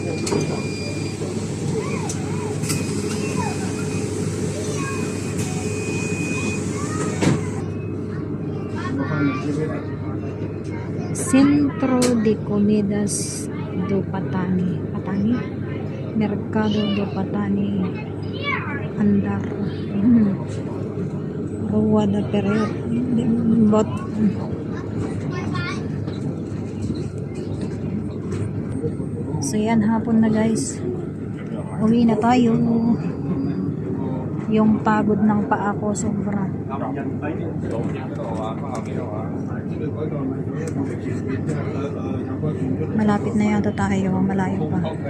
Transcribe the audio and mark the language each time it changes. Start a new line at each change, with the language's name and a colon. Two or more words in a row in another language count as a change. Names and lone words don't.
Portuguese: Centro de Comidas do Patani. Patani? Mercado do Patani. Andar. Rua da Pereo.
Filipino: Bot. So yan, hapon na guys. Uwi na tayo. Yung pagod ng paa ko sobra. Malapit na yata tayo, malayo pa.